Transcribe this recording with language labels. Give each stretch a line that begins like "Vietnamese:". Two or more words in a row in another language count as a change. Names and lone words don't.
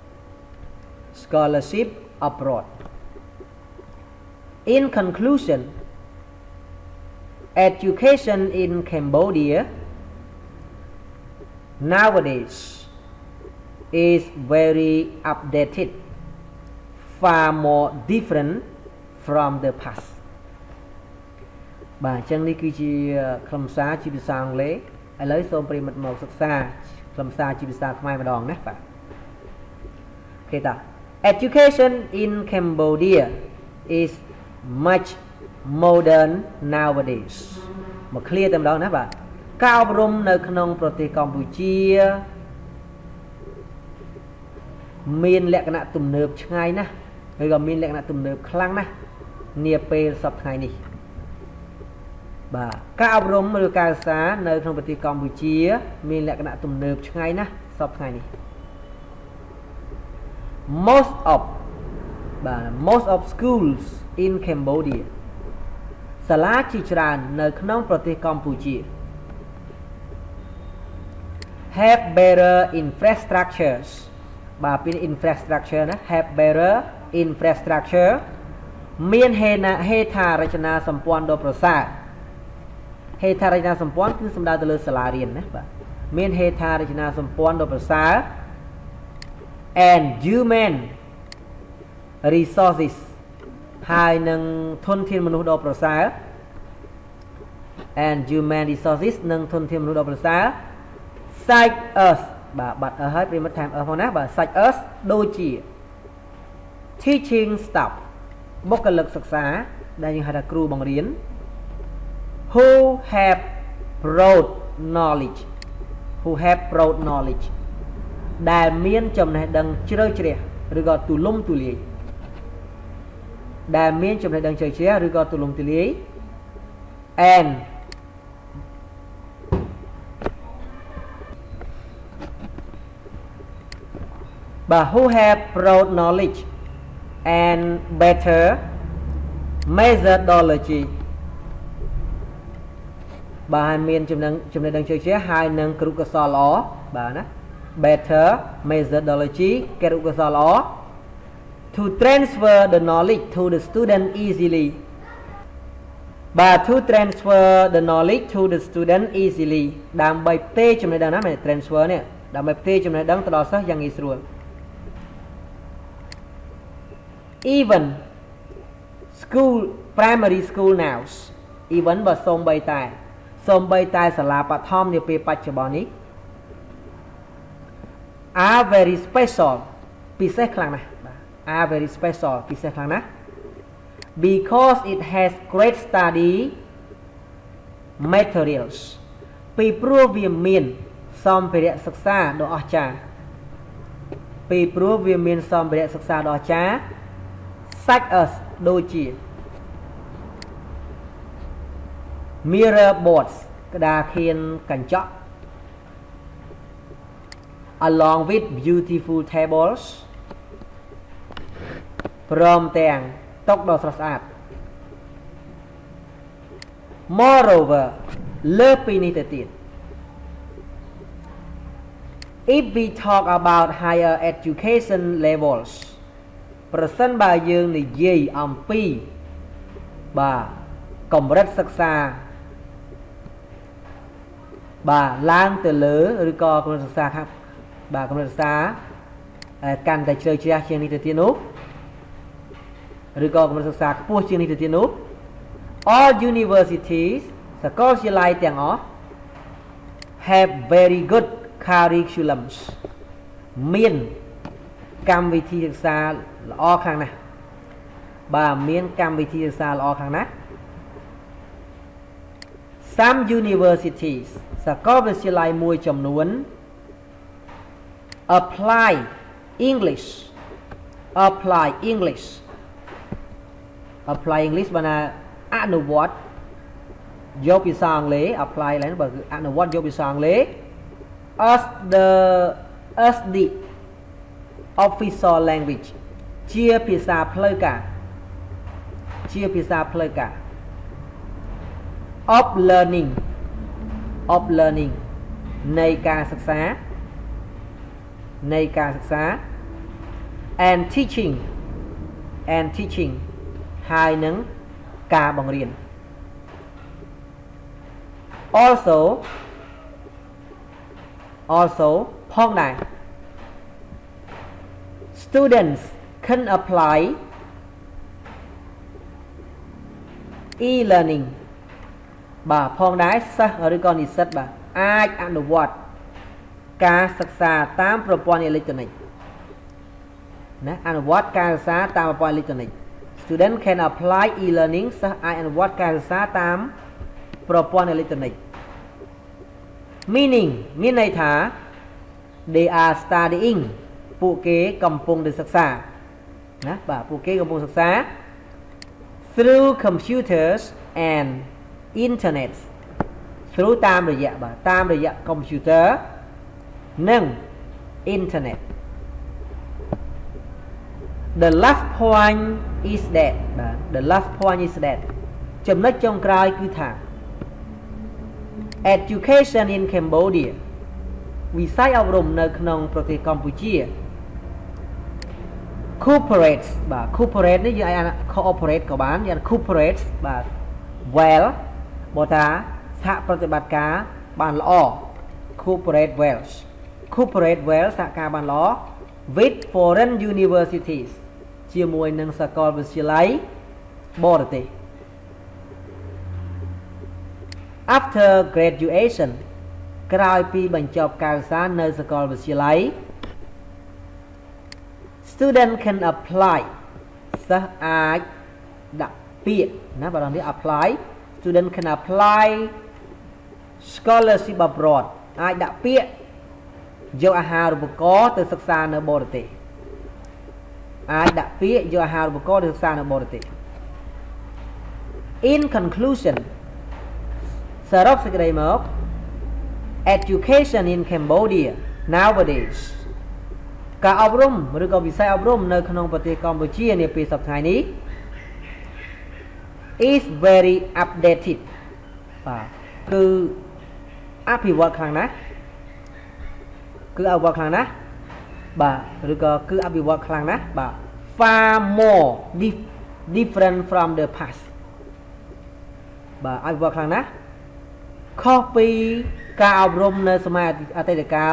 English: In conclusion, education in Cambodia nowadays is very updated, far more different from the past.
Khmer: បាទអញ្ចឹងនេះគឺជាខ្លឹមសារជាភាសាអង់គ្លេសឥឡូវសូមប្រិយមិត្តមកសិក្សាខ្លឹមសារជាភាសាខ្មែរម្ដងណាបាទអូខេតា
English: Education in Cambodia is much modern nowadays
Khmer: មក clear តែម្ដងណាបាទការអប់រំនៅក្នុងប្រទេសកម្ពុជា មានលក្ខណៈទំនើបឆ្ងាយណាស់ឬក៏មានលក្ខណៈទំនើបខ្លាំងណាស់នាពេលសប្តាហ៍ថ្ងៃនេះបាទការអប់រំឬការសិក្សានៅក្នុងប្រទេសកម្ពុជាមានលក្ខណៈទំនើបឆ្ងាយណាស់សប្តាហ៍ថ្ងៃនេះ
English: most of schools in Cambodia
Khmer: សាលាជាច្រើននៅក្នុងប្រទេសកម្ពុជា
English: have better
Khmer: infrastructures បាទពី infrastructure ណា
English: have better infrastructure
Khmer: មានហេដ្ឋារចនាសម្ព័ន្ធដ៏ប្រសើរហេដ្ឋារចនាសម្ព័ន្ធគឺសំដៅទៅលើសាលារៀនណាបាទមានហេដ្ឋារចនាសម្ព័ន្ធដ៏ប្រសើរ
English: and human resources
Khmer: ហើយនឹងធនធានមនុស្សដ៏ប្រសើរ
English: and human resources
Khmer: និងធនធានមនុស្សដ៏ប្រសើរ
English: such as
Khmer: បាទបាត់ហើយប្រិមិត្តថែមផងណាបាទ
English: such as
Khmer: ដូចជា
English: teaching staff
Khmer: បុគ្គលិកសិក្សាដែលយើងហៅថាគ្រូបង្រៀន
English: who have broad knowledge
Khmer: ដែលមានចំណេះដឹងជ្រៅជ្រះឬក៏ទូលំទូលាយ
English: and but who have broad knowledge and better methodology
Khmer: បាទមានចំណេះដឹងជ្រៅជ្រះហើយនឹងគរុកោសល្យល្អបាទណា
English: better methodology
Khmer: គរុកោសល្យល្អ
English: to transfer the knowledge to the student easily
Khmer: បាទ
English: to transfer the knowledge to the student easily
Khmer: ដើម្បីផ្ទេរចំណេះដឹងណាមែន transfer នេះដើម្បីផ្ទេរចំណេះដឹងទៅដល់សិស្សយ៉ាងងាយស្រួល even
English: primary school nouns even
Khmer: បើសូម្បីតែសាលាបឋមនាពេលបច្ចុប្បន្ននេះ
English: are very special
Khmer: ពិសេសខ្លាំងណាស់បាទ
English: are very special
Khmer: ពិសេសខ្លាំងណាស់
English: because it has great study materials
Khmer: ពីព្រោះវាមានសម្ភារៈសិក្សាដ៏អស្ចារ្យ
English: such as ដូចជា mirror boards
Khmer: ក្តារខៀនកញ្ចក់
English: along with beautiful tables
Khmer: ព្រមទាំងតុដ៏ស្រស់ស្អាត
English: moreover
Khmer: លើសពីនេះទៅទៀត
English: if we talk about higher education levels
Khmer: ប្រសិនបើយើងនិយាយអំពីបាទកម្រិតសិក្សា បាទឡើងទៅលើឬក៏កម្រិតសិក្សាครับបាទកម្រិតសិក្សាកាន់តែជ្រៅជ្រះជាងនេះទៅទៀតនោះឬក៏កម្រិតសិក្សាខ្ពស់ជាងនេះទៅទៀតនោះ
English: all universities
Khmer: សាកលវិទ្យាល័យទាំងអស់
English: have very good curriculums
Khmer: មានកម្មវិធីសិក្សាល្អខ្លាំងណាស់បាទមានកម្មវិធីសិក្សាល្អខ្លាំងណាស់
English: some universities
Khmer: សាកលវិទ្យាល័យមួយចំនួន
English: apply English
Khmer: បានថាអនុវត្តយកភាសាអង់គ្លេស apply ឡើងបើគឺអនុវត្តយកភាសាអង់គ្លេស
English: as the official language
Khmer: ជាភាសាផ្លូវការ
English: of learning
Khmer: នៃការសិក្សា
English: and teaching
Khmer: ហើយនឹងការបង្រៀន also ផងដែរ
English: students can apply e-learning
Khmer: បាទផងដែរសិស្សឬក៏និស្សិតបាទអាចអនុវត្តការសិ ក្សាតាមប្រព័ន្ធអេឡិចត្រូនិកណាអនុវត្តការសិក្សាតាមប្រព័ន្ធអេឡិចត្រូនិក
English: student can apply
Khmer: e-learning សិស្សអាចអនុវត្តការសិក្សាតាមប្រព័ន្ធអេឡិចត្រូនិក meaning មានន័យថា
English: they are studying
Khmer: ពួកគេកំពុងតែសិក្សាណាបាទពួកគេកំពុងសិក្សា
English: through computers and internet
Khmer: through តាមរយៈ computer និង internet
English: the last point is that បាទ the last point is that
Khmer: ចំណុចចុងក្រោយគឺថា
English: education in Cambodia
Khmer: វិស័យអប់រំនៅក្នុងប្រទេសកម្ពុជា cooperates បាទ cooperate នេះយើង អាច cooperate ក៏បានយ៉ាង cooperates បាទ well បើថាសហប្រតិបត្តិការបានល្អ
English: cooperate well
Khmer: សហការបានល្អ
English: with foreign universities
Khmer: ជាមួយនឹងសាកលវិទ្យាល័យបរទេស
English: after graduation
Khmer: ក្រោយពីបញ្ចប់ការសិក្សានៅសាកលវិទ្យាល័យ
English: student can apply
Khmer: សិស្សអាចដាក់ពាក្យណាបាទនេះ
English: apply student can apply scholarship abroad
Khmer: អាចដាក់ពាក្យយកអាហារូបករណ៍ទៅសិក្សានៅបរទេស
English: in conclusion
Khmer: សរុបសេចក្តីមក
English: education in Cambodia nowadays
Khmer: ការអប់រំឬក៏វិស័យអប់រំនៅក្នុងប្រទេសកម្ពុជានាពេលសប្តាហ៍នេះ
English: is very updated
Khmer: បាទគឺអភិវឌ្ឍខ្លាំងណាស់បាទឬក៏គឺអភិវឌ្ឍខ្លាំងណាស់បាទ
English: far more different from the past
Khmer: បាទអភិវឌ្ឍខ្លាំងណាស់ខុសពីការអប់រំនៅសម័យអតីតកាល